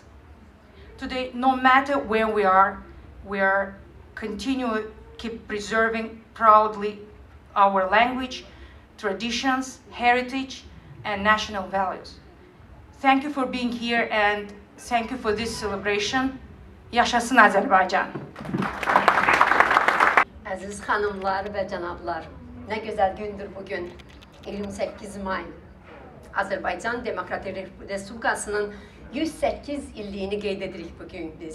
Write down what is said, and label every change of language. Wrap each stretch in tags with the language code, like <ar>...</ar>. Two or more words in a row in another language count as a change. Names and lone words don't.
<en>Today, no matter where we are continually keep preserving proudly our language, traditions, heritage, and national values. Thank you for being here and thank you for this celebration.</en> <az>Yaşasın Azərbaycan. Əziz xanımlar və cənablar, nə gözəl gündür bugün, 28 may. Azərbaycan Demokratik Respublikasının 108 illiyini qeyd edirik bugün biz.</az>